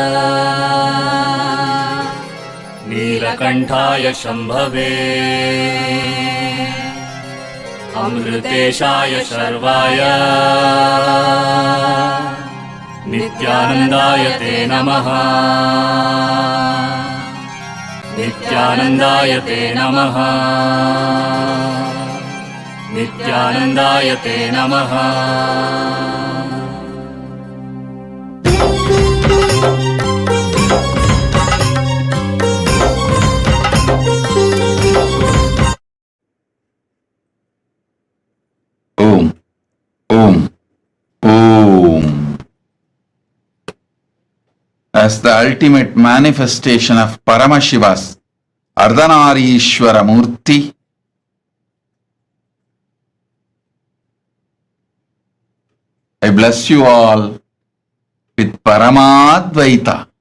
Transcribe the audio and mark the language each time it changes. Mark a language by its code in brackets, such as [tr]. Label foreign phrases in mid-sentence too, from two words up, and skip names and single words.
[sa] నీలకంఠాయ శంభవే అమృతేశాయ శర్వాయ నిత్యానందాయ తే నమః. నిత్యానందాయ తే నమః. నిత్యానందాయ తే నమః. Om, Om, Om. [en] As the ultimate manifestation of Paramashiva's Ardhanareeshwara Murthy, I bless you all with Paramadvaita.